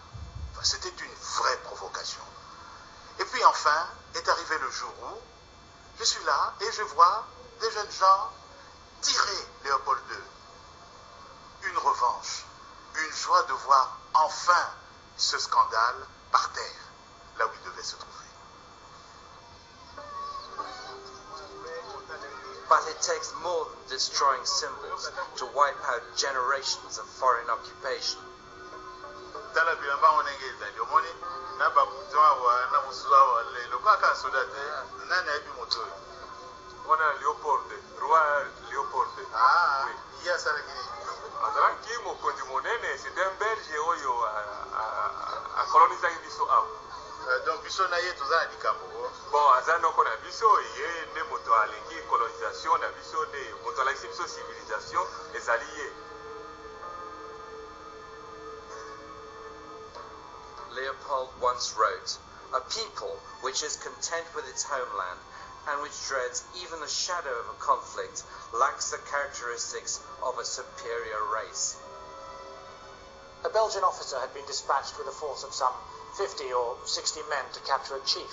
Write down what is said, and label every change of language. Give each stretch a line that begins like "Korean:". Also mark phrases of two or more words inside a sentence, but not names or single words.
French: Enfin, c'était une vraie provocation. Et puis enfin, est arrivé le jour où je suis là et je vois des jeunes gens tirer Léopold II. Une revanche, une joie de voir enfin ce scandale par terre, là où il devait se trouver.
English: But it takes more than destroying symbols to wipe out generations of foreign occupation.
French: Leopold, roi Leopold. Ah, oui.
Lingala: Azalanki mokonzi monene,
French: c'est un Belge
Lingala: oyo a coloniser biso awa. Donc biso na ye toza na likambo. Bon, aza noko na biso ye nde moto alingi colonisation na biso nde moto alakisi biso civilisation ezali ye.
English: Leopold once wrote, "A people which is content with its homeland and which dreads even the shadow of a conflict lacks the characteristics of a superior race." A Belgian officer had been dispatched with a force of some 50 or 60 men to capture a chief.